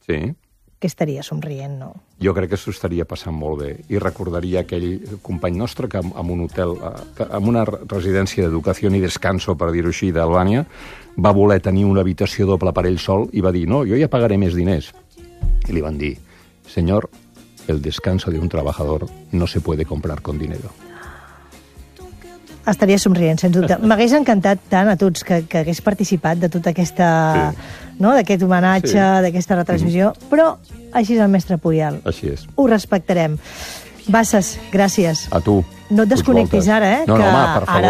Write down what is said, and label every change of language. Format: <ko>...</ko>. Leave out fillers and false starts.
<ca>Sí. Que estaria somrient, no? Jo crec que s'ho estaria passant molt bé i recordaria aquell company nostre que en un hotel, en una residència d'educació i descanso, per dir-ho així, d'Albània, va voler tenir una habitació doble per ell sol i va dir: «No, jo ja pagaré més diners». I li van dir:</ca> <es>«Señor, el descanso de un trabajador no se puede comprar con dinero».</es> <ca>Estaria somrient, sens dubte. M'hagués encantat tant a tots que hagués participat de tota aquesta... Sí. No? D'aquest homenatge, sí. D'aquesta retransmissió. Mm. Però així és el mestre Puyol. Així és. Ho respectarem. Bassas, gràcies. A tu. No et desconnectis ara, eh? No, home, per favor,</ca>